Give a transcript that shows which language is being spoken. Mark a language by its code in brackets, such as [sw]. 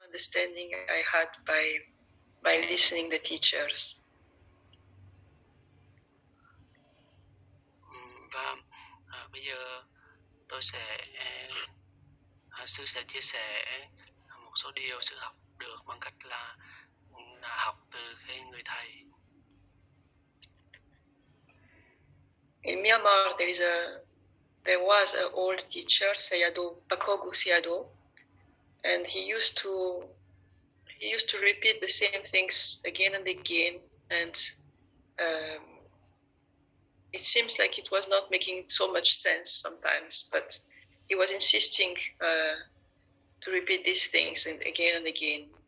[en] understanding I had by listening the teachers. [vi] Và bây giờ tôi sẽ sư sẽ chia sẻ một số điều sư học được bằng cách là học từ cái người thầy. [en] In Myanmar, there was an old teacher, Bakogu Sayadaw, and he used to repeat the same things again and again, and it seems like it was not making so much sense sometimes, but he was insisting to repeat these things and again.